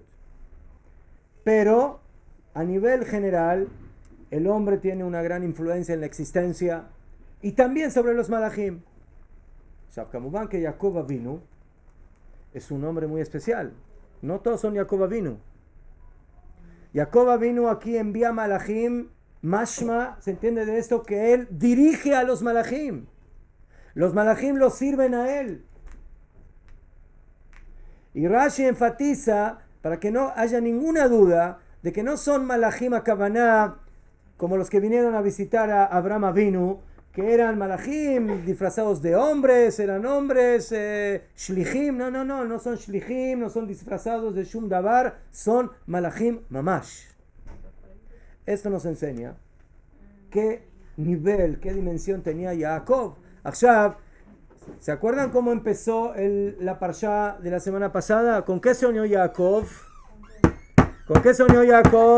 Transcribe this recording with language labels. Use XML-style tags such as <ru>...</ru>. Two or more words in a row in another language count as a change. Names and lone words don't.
<es>Pero a nivel general, el hombre tiene una gran influencia en la existencia y también sobre los malachim. Kamubán que Jacob Avinu es un hombre muy especial. No todos son Jacob Avinu. Jacob Avinu aquí envía</es> <he>מלאכים, משמע,</he> <es>se entiende de esto que él dirige a los malachim. Los malachim los sirven a él. Y Rashi enfatiza, para que no haya ninguna duda, de que no son malachim a Kavaná, como los que vinieron a visitar a Abraham Avinu, que eran malachim disfrazados de hombres, eran hombres, shlichim, no son shlichim, no son disfrazados de</es> <he>שום דבר,</he> <es>son</es> <he>מלאכים ממש.</he> <es>Esto nos enseña qué nivel, qué dimensión tenía Jacob. Akshav, ¿se acuerdan cómo empezó la parsha de la semana pasada? ¿Con qué soñó Jacob? ¿Con qué soñó Jacob?</es>